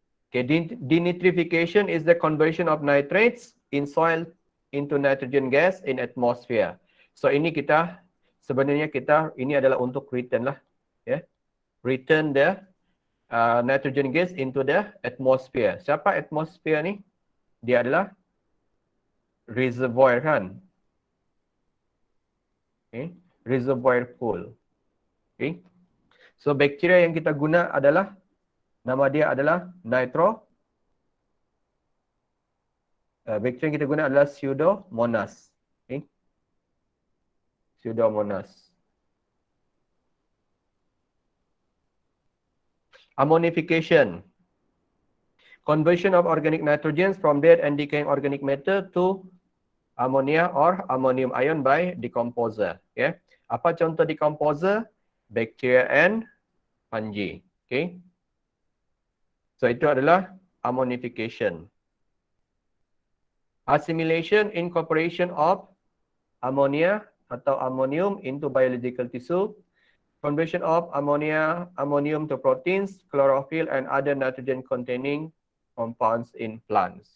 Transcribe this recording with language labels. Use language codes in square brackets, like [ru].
[en] Okay, denitrification is the conversion of nitrates in soil into nitrogen gas in atmosphere. [ms] So ini ini adalah untuk return lah, ya. [en] Return the nitrogen gas into the atmosphere. [ms] Siapa atmosphere ni? Dia adalah reservoir kan? Okay. Reservoir pool. Okay. So bakteria yang kita guna adalah nama dia adalah bakteria yang kita guna adalah Pseudomonas. [en] Okay. Pseudomonas. Ammonification. Conversion of organic nitrogens from dead and decaying organic matter to ammonia or ammonium ion by decomposer. Okay. [ms] Apa contoh [en] decomposer? Bacteria and fungi. Okay. [ms] So itu adalah ammonification. [en] Assimilation, incorporation of ammonia [ms] atau [en] ammonium into biological tissue. Conversion of ammonium to proteins, chlorophyll and other nitrogen containing compounds in plants.